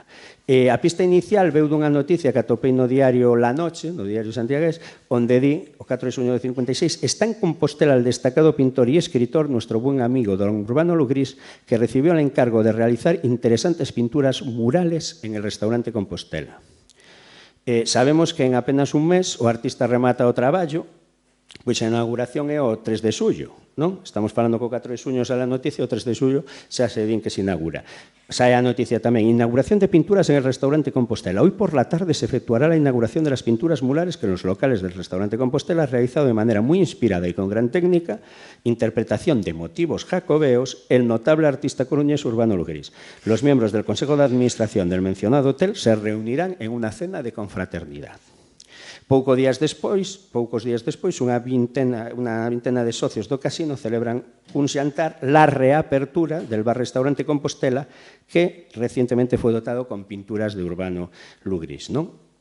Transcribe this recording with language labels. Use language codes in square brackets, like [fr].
[gl] A pista inicial veu dunha noticia que atopei no diario La Noche, no diario santiagués, onde di, o 4 de xuño de 56, [es] está en Compostela el destacado pintor y escritor, nuestro buen amigo don Urbano Lugrís, que recibió el encargo de realizar interesantes pinturas murales en el restaurante Compostela. [gl] Sabemos que en apenas un mes o artista remata o traballo, pois a inauguración é o 3 de xullo, non? Estamos falando co 4 de xuño xa a noticia, o 3 de xullo xa se din que se inaugura. Sae a noticia tamén, [es] inauguración de pinturas en el restaurante Compostela. Hoy por la tarde se efectuará la inauguración de las pinturas murales que en los locales del restaurante Compostela ha realizado de manera muy inspirada y con gran técnica, interpretación de motivos jacobeos, el notable artista coruñés Urbano Lugrís. Los miembros del Consejo de Administración del mencionado hotel se reunirán en una cena de confraternidad. [gl] Poucos días despois, unha vintena de socios do casino celebran un xantar, [es] la reapertura del bar-restaurante Compostela, que recientemente [gl] foi dotado con pinturas de Urbano Lugrís, non?